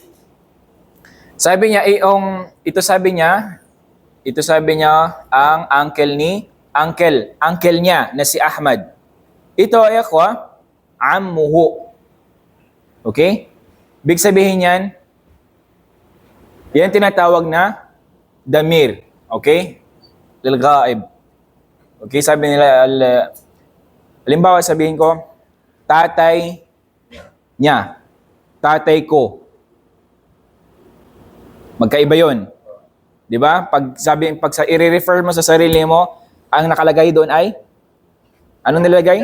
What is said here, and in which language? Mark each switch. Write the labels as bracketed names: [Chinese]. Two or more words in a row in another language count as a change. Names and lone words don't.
[Filipino] Sabi niya, ito sabi niya, ang uncle niya na si Ahmad. Ito ay ako, ammuhu. Okay? Big sabihin yan, yan tinatawag na damir. Okay? Lil-ghaib. Okay? Sabi nila, halimbawa sabihin ko, tatay niya. Tatay ko. Magkaiba yun. Di ba? Pag i-refer mo sa sarili mo, ang nakalagay doon ay, anong nilagay?